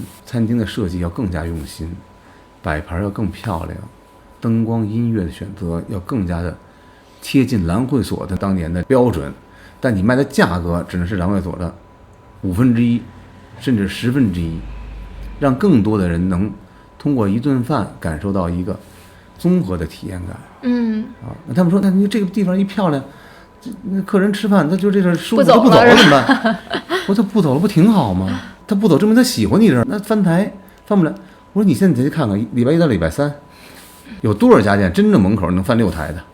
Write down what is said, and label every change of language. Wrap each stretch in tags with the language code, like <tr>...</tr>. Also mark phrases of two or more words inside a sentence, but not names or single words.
<zh>餐廳的設計要更加用心，擺盤要更漂亮，燈光音樂的選擇要更加的貼近蘭會所的當年的標準，但你賣的價格只能是蘭會所的1/5，甚至1/10，讓更多的人能通過一頓飯感受到一個綜合的體驗感。那他們說，那你這個地方一漂亮，那客人吃飯他就這事舒服，他不走了怎麼辦？我說他不走了不挺好嗎？他不走證明他喜歡你這兒，那翻台翻不來。我說你現在去看看，禮拜1到禮拜3有多少家店真正門口能翻6台的？</zh>